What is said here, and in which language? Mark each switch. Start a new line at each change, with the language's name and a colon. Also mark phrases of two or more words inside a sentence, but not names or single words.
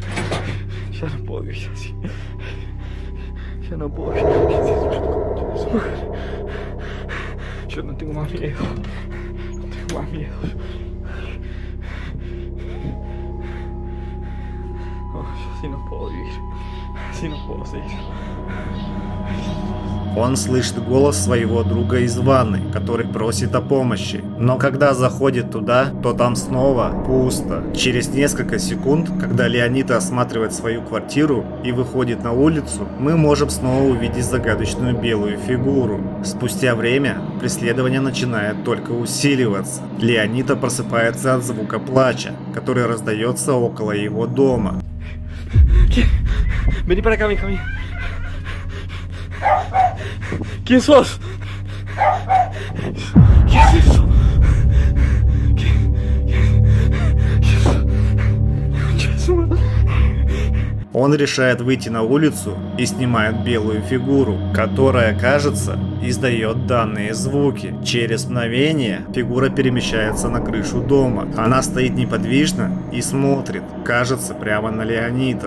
Spanish: Ya no puedo vivir así. Ya no puedo vivir así. Yo no tengo más miedo. No tengo más miedo. Así no puedo vivir. Así no puedo seguir.
Russian: Он слышит голос своего друга из ванны, который просит о помощи. Но когда заходит туда, то там снова пусто. Через несколько секунд, когда Леонита осматривает свою квартиру и выходит на улицу, мы можем снова увидеть загадочную белую фигуру. Спустя время преследование начинает только усиливаться. Леонита просыпается от звука плача, который раздается около его дома.
Spanish: Vení para acá, mi hija mía. ¿Quién sos? ¿Qué es eso? ¿Qué es eso? Concha de su madre.
Russian: Он решает выйти на улицу и снимает белую фигуру, которая, кажется, издает данные звуки. Через мгновение фигура перемещается на крышу дома. Она стоит неподвижно и смотрит, кажется, прямо на Леонита.